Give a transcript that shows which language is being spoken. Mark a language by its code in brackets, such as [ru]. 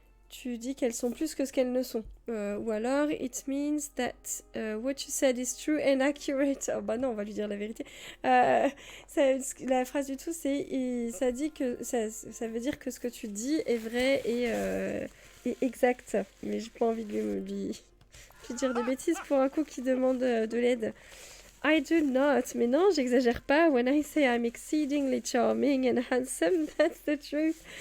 [fr] tu dis qu'elles sont plus que ce qu'elles ne sont. Ou alors, [en] it means that what you said is true and accurate. [fr] Oh bah non, on va lui dire la vérité. La phrase du tout, ça dit que ça veut dire que ce que tu dis est vrai et exact. Mais j'ai pas envie de lui dire des bêtises pour un coup qui demande de l'aide. [en] I do not. [fr] Mais non, j'exagère pas. [en] When I say I'm exceedingly charming and handsome, that's the truth.